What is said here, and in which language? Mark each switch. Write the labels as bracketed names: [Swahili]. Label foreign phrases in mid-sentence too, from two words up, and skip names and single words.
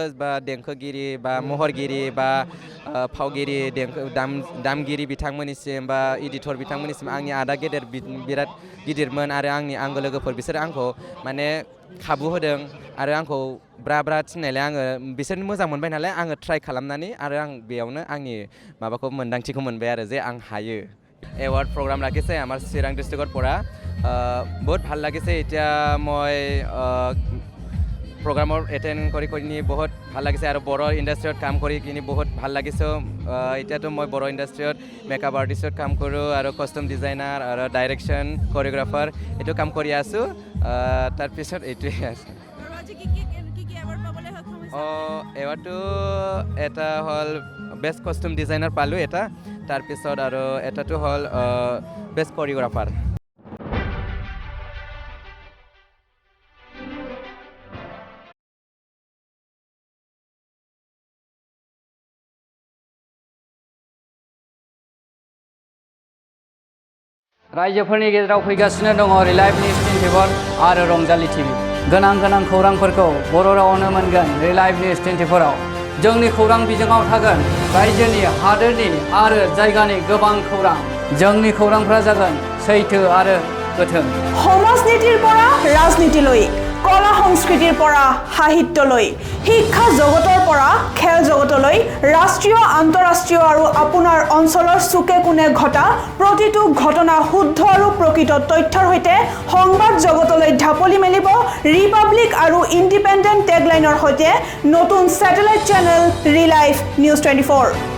[Bodo] बा देंखोगिरि बा महरगिरि बा फावगिरि दामगिरि बिथांमोननिसिम बा एडिटर बिथांमोननिसिम आंनि आदा गेदेर बिराद गिदिरमोन आरो आंनि आंगो लोगोफोर बिसोर आंखौ माने खाबु होदों आरो आंखौ ब्रा ब्रा थिननायलाय आङो बिसोरनो मोजां मोनबाय नालाय आङो ट्राइ खालामनानै आरो आं बेयावनो आंनि माबाखौ मोन्दांथिखौ मोनबाय आरो जे आं [Assamese] हायो এৱাৰ্ড প্ৰগ্ৰাম ৰাখিছে আমাৰ চিৰাং ডিষ্ট্ৰিক্টৰ পৰা বহুত ভাল লাগিছে এতিয়া মই প্ৰগ্ৰামৰ এটেণ্ড কৰি বহুত ভাল লাগিছে আৰু বড়ো ইণ্ডাষ্ট্ৰিত কাম কৰি কিনি বহুত ভাল লাগিছে এতিয়াতো মই বড়ো ইণ্ডাষ্ট্ৰিত মেকআপ আৰ্টিষ্টত কাম কৰোঁ আৰু কষ্টিউম ডিজাইনাৰ আৰু ডাইৰেকশ্যন কৰিঅ'গ্ৰাফাৰ এইটো কাম কৰি আছোঁ তাৰপিছত এইটোৱে আছে এৱাৰ্ডটো এটা হ'ল বেষ্ট কষ্টিউম ডিজাইনাৰ পালোঁ এটা তাৰপিছত আৰু এটাটো হ'ল বেষ্ট কৰিঅ'গ্ৰাফাৰ [Bodo] रायजोफोरनि गेजेराव फैगासिनो दङ रिलाइभ निउस 24 आरो रंजालि टिभि गोनां खौरांफोरखौ बर' रावावनो मोनगोन रिलाइभ निउस 24 आव जोंनि खौरां बिजोङाव थागोन रायजोनि हादोरनि आरो जायगानि गोबां खौरां जोंनि खौरांफोरा जागोन सैथो आरो गोथों [Assamese] সমাজনীতিৰ পৰা ৰাজনীতিলৈ কলা সংস্কৃতিৰ পৰা সাহিত্যলৈ শিক্ষা জগতৰ পৰা খেল জগতলৈ ৰাষ্ট্ৰীয় আন্তঃৰাষ্ট্ৰীয় আৰু আপোনাৰ অঞ্চলৰ চুকে কোণে ঘটা প্ৰতিটো ঘটনা শুদ্ধ আৰু প্ৰকৃত তথ্যৰ সৈতে সংবাদ জগতলৈ ঢাপলি মেলিব ৰিপাব্লিক আৰু ইণ্ডিপেণ্ডেণ্ট টেগলাইনৰ সৈতে নতুন স্যাটেলাইট চেনেল ৰিলাইভ নিউজ 24